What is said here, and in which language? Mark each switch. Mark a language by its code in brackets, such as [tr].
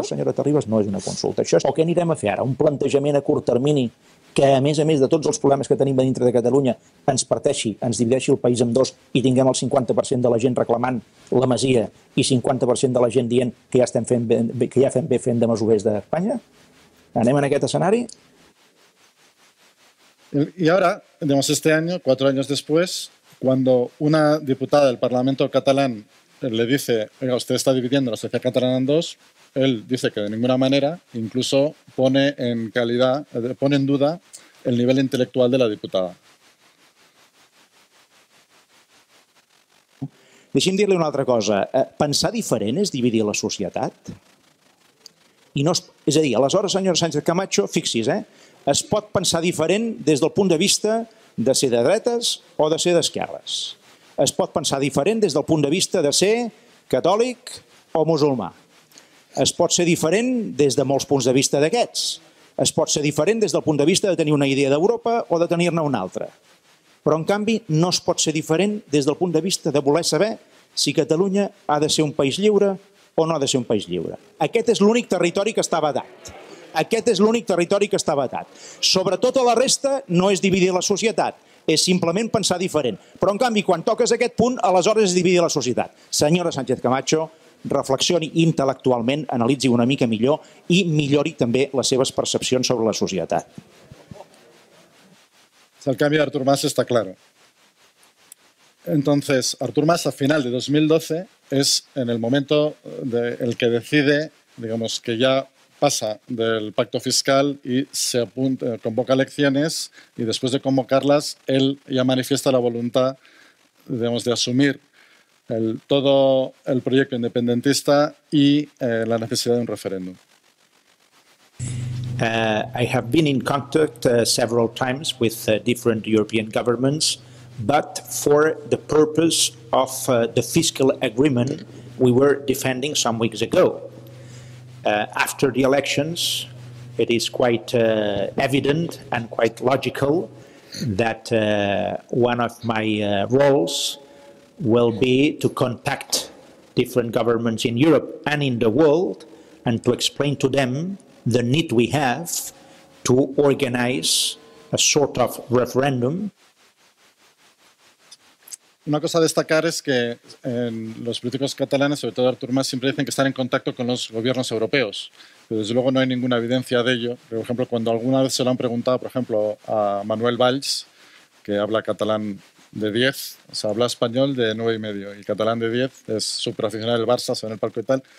[ca] Això, senyora Terribas, no és una consulta. Això és el que anirem a fer ara, un plantejament a curt termini que, a més de tots els problemes que tenim a dintre de Catalunya, ens parteixi, ens divideixi el país en dos i tinguem el 50% de la gent reclamant la masia i 50% de la gent dient que ja fem bé fent de masovers d'Espanya? Anem en aquest escenari? [es] Y ahora, digamos, este año, 4 años después, cuando una diputada del Parlamento catalán le dice, oiga, usted está dividiendo la sociedad catalana en dos, él dice que de ninguna manera, incluso pone en duda el nivel intelectual de la diputada. [ca] Deixi'm dir-li una altra cosa. Pensar diferent és dividir la societat? És a dir, aleshores, senyora Sánchez Camacho, fixi's, es pot pensar diferent des del punt de vista de ser de dretes o de ser d'esquerres. Es pot pensar diferent des del punt de vista de ser catòlic o musulmà. Es pot ser diferent des de molts punts de vista d'aquests. Es pot ser diferent des del punt de vista de tenir una idea d'Europa o de tenir-ne una altra. Però, en canvi, no es pot ser diferent des del punt de vista de voler saber si Catalunya ha de ser un país lliure o no ha de ser un país lliure. Aquest és l'únic territori que està vedat. Aquest és l'únic territori que està vetat. Sobretot a la resta no és dividir la societat, és simplement pensar diferent. Però, en canvi, quan toques aquest punt, aleshores és dividir la societat. Senyora Sánchez Camacho, reflexioni intel·lectualment, analitzi una mica millor i millori també les seves percepcions sobre la societat. [es] El cambio de Artur Mas está claro. Entonces, Artur Mas a final de 2012 es en el momento el que decide, digamos, que ya pasa del pacto fiscal y convoca elecciones y después de convocarlas, él ya manifiesta la voluntad, digamos, de asumir todo el proyecto independentista y la necesidad de un referéndum. [en] I have been in contact several times with different European governments, but for the purpose of the fiscal agreement we were defending some weeks ago. After the elections, it is quite evident and quite logical that one of my roles will be to contact different governments in Europe and in the world and to explain to them the need we have to organize a sort of referendum. [es] Una cosa a destacar es que los políticos catalanes, sobre todo Artur Mas, siempre dicen que están en contacto con los gobiernos europeos. Pero desde luego no hay ninguna evidencia de ello. Por ejemplo, cuando alguna vez se lo han preguntado, por ejemplo, a Manuel Valls, que habla catalán de 10, o sea, habla español de 9,5 y catalán de 10, es superaficionado del Barça, se ve en el palco y tal.